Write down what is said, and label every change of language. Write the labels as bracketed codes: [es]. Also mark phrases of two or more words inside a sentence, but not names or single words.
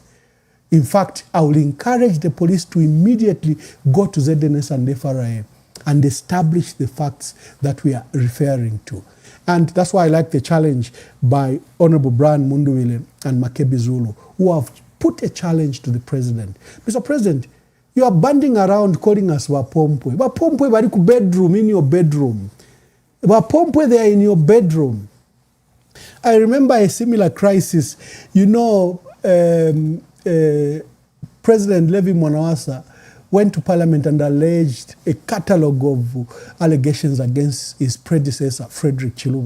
[en] In fact, I will encourage the police to immediately go to ZNS and FRA and establish the facts that we are referring to. And that's why I like the challenge by Honorable Brian Munduwile and Makebi Zulu, who have put a challenge to the president. Mr. President, you are banding around calling us Wapompwe. [bem] Wapompwe bari ku bedroom, [en] in your bedroom. Wapompwe, they are in your bedroom. I remember a similar crisis. President Levi Mwanawasa went to Parliament and alleged a catalogue of allegations against his predecessor, Frederick Chiluba.